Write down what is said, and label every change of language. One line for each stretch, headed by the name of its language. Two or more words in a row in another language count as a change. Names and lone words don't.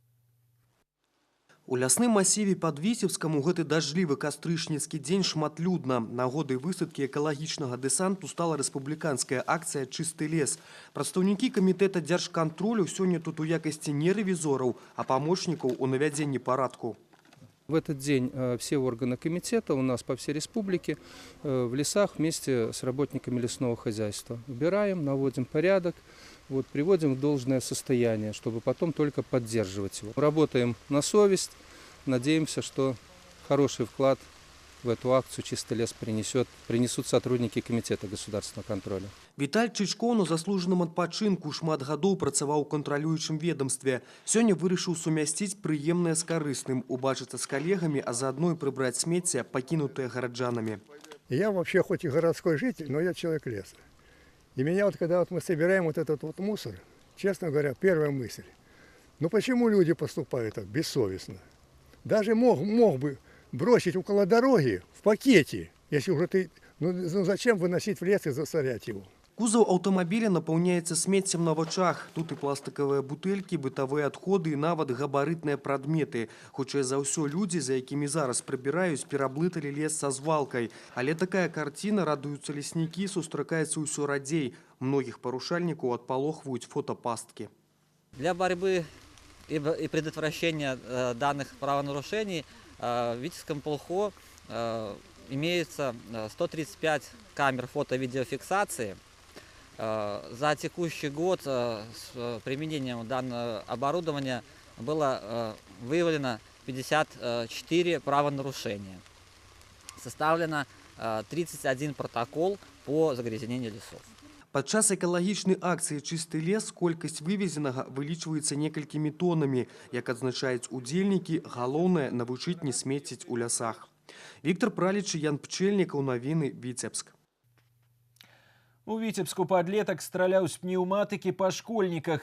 Belarusian: У лясным масіве пад Віцебскам у гэты дажджлівы кастрычніцкі дзень шматлюдна. Нагодай высадкі экалагічнага дэсанту стала рэспубліканская акцыя «Чысты лес». Прадстаўнікі камітэта дзяржкантролю сёння тут у якасці не рэвізораў, а памочнікаў у навядзенні парадку.
Russian: В этот день все органы комитета у нас по всей республике в лесах вместе с работниками лесного хозяйства. Убираем, наводим порядок, приводим в должное состояние, чтобы потом только поддерживать его. Работаем на совесть, надеемся, что хороший вклад в эту акцию «Чистый лес» принесут сотрудники Комитета государственного контроля.
Belarusian: Віталь Чычко на заслужаным адпачынку шмат гадоў працаваў у кантралюючым ведомстве. Сёння вырашыў сумясціць прыемнае з карысным, убачыцца з калегамі,
Russian: а заодно и
Belarusian: прыбраць смецце, пакінутае гараджанамі.
Russian: Я вообще хоть и городской житель, но я человек леса. И меня вот, когда мы собираем вот этот вот мусор, честно говоря, первая мысль. Ну почему люди поступают так бессовестно? Даже мог бы бросить около дороги в пакете, если уже ты... Ну зачем выносить в лес и засорять его?
Belarusian: Кузов аўтамабіля напаўняецца смеццем на вачах. Тут і пластикавыя бутэлькі, бытавыя адходы і нават габарытныя прадметы. Хутчэй за ўсё людзі, за якімі зараз прыбіраюць, пераблыталі лес са звалкай. Але такая карціна, радуюцца леснікі, сустракаецца ўсё радзей. Многіх парушальнікаў адпалохваюць фотопасткі.
Russian: Для борьбы и предотвращения данных правонарушений в Витебском полхо имеется 135 камер фото-видеофиксации. За текущий год с применением данного оборудования было выявлено 54 правонарушения. Составлено 31 протокол по загрязнению лесов.
Belarusian: Падчас экалагічнай акцыі «Чысты лес» колькасць вывезенага вылічваецца некалькімі тонамі. Як адзначаюць удзельнікі, галоўнае навучыць не смецціць у лясах. Віктор Праліч, Ян Пчэльнікаў, навіны, Віцебск. У Віцебску падлетак страляў з пнеўматыкі па школьніках.